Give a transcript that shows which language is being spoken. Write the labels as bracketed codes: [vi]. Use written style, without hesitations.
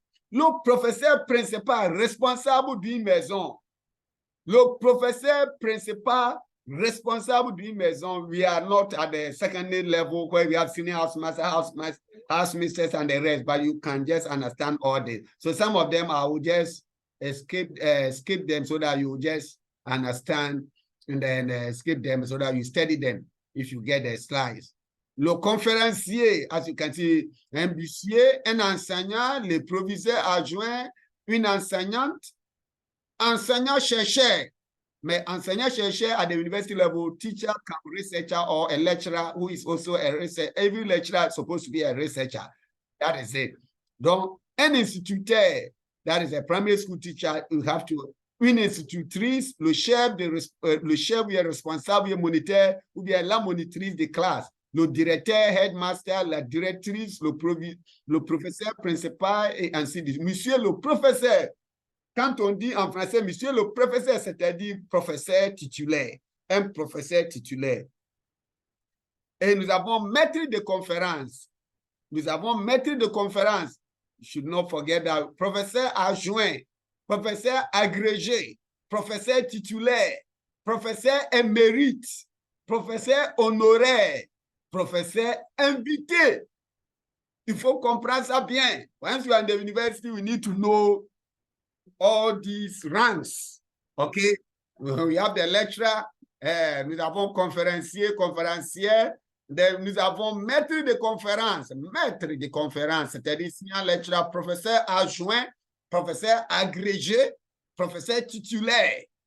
[fr] Le professeur principal responsable d'une maison. Le professeur principal responsable d'une maison. [en] We are not at the secondary level where we have senior housemaster, housemistress, and the rest, but you can just understand all this. So some of them I will just skip them so that you just understand, and then skip them so that you study them if you get the slides. [fr] Le conférencier, [en] as you can see, [fr] un bussier, un enseignant, le proviseur adjoint, une enseignante, enseignant-chercheur. Mais enseignant-chercheur [en] at the university level, teacher, researcher, or a lecturer who is also a researcher. Every lecturer is supposed to be a researcher. That is it. [fr] Donc, un instituteur, [en] that is a primary school teacher, you have to. [fr] Une institutrice, le chef ou est responsable, moniteur, ou bien la monitrice de classe. Le directeur, headmaster, la directrice, le professeur principal, et ainsi de suite. Monsieur le professeur, quand on dit en français, monsieur le professeur, c'est-à-dire professeur titulaire, un professeur titulaire. Et nous avons maître de conférence. Nous avons maître de conférence. [en] You should not forget that. [fr] Professeur adjoint, professeur agrégé, professeur titulaire, professeur émérite, professeur honoraire, professeur invité. Il faut comprendre ça bien. [en] Once you are in the university, we need to know all these ranks. Okay? We have the lecturer, [fr] nous avons conférencier, conférencière, nous avons maître de conférence, c'est-à-dire un lecturer, professeur adjoint, professeur agrégé, professeur titulaire.